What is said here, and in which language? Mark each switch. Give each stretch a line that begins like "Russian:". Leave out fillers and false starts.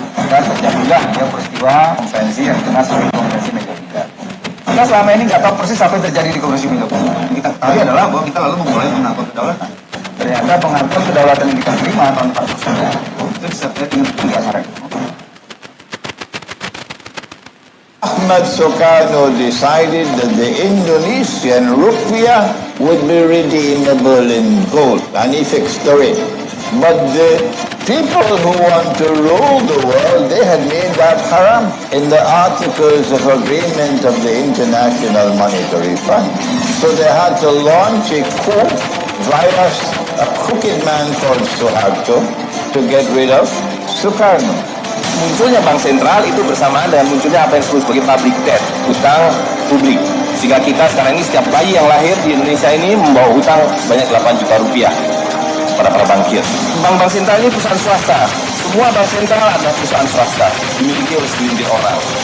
Indonesian: Dan terjadilah ya peristiwa konvensi yang dikenal sebagai konvensi Megabuda. Kita selama ini nggak tahu persis apa yang terjadi di konvensi Megabuda. Yang kita ketahui adalah bahwa kita lalu memulai mengatur kedaulatan. Ternyata pengatur kedaulatan yang kita terima tahun 49 itu disertai dengan pengasaran.
English: Ahmad Sukarno decided that the Indonesian rupiah would be redeemable in gold, and he fixed the rate. But the people who want to rule the world, they had made that haram in the Articles of Agreement of the International Monetary Fund. So they had to launch a coup via a crooked man called Suharto to get rid of Sukarno.
Indonesian: Munculnya bank sentral itu bersamaan dengan munculnya apa yang disebut sebagai public debt, hutang publik. Sehingga kita sekarang ini setiap bayi yang lahir di Indonesia ini membawa hutang sebanyak 8 juta rupiah pada para bankir. Bank-bank sentral ini perusahaan swasta. Semua bank sentral adalah perusahaan swasta, dimiliki oleh segelintir orang.